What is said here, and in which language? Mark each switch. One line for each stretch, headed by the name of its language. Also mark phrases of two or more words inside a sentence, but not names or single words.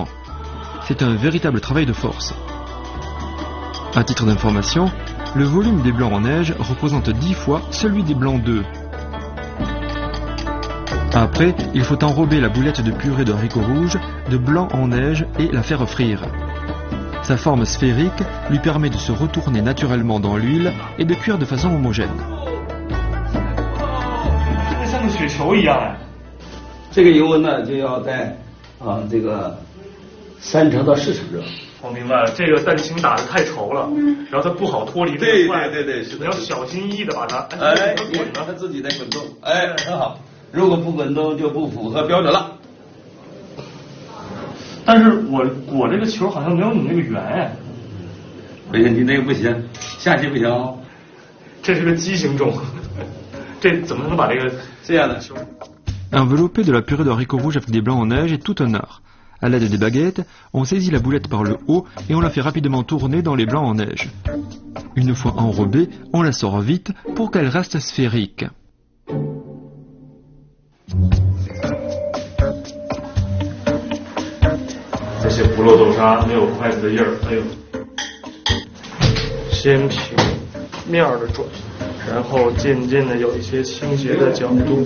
French: C'est un véritable travail de force. À titre d'information, le volume des blancs en neige représente 10 fois celui des blancs d'œufs. Après, il faut enrober la boulette de purée de haricots rouges de blanc en neige et la faire frire. Sa forme sphérique lui permet de se retourner naturellement dans l'huile et de cuire de façon homogène.
Chinese: 像个雪球一样哎。这个油温呢，就要在这个3成到4成热。我明白了，这个蛋清打得太稠了，然后它不好脱离这个块。对，你要小心翼翼的把它滚它自己在滚动，哎，很好。如果不滚动就不符合标准了。但是我这个球好像没有你那个圆哎。不行，你那个不行，下去不行哦。这是个畸形种，这怎么能把这个这样的？
French: Envelopper de la purée de haricots rouges avec des blancs en neige est tout un art. À l'aide des baguettes, on saisit la boulette par le haut et on la fait rapidement tourner dans les blancs en neige. Une fois enrobée, on la sort vite pour qu'elle reste sphérique.
Chinese: 这些不落豆沙没有筷子的印儿，哎呦！先平面的转，然后渐渐的有一些倾斜的角度。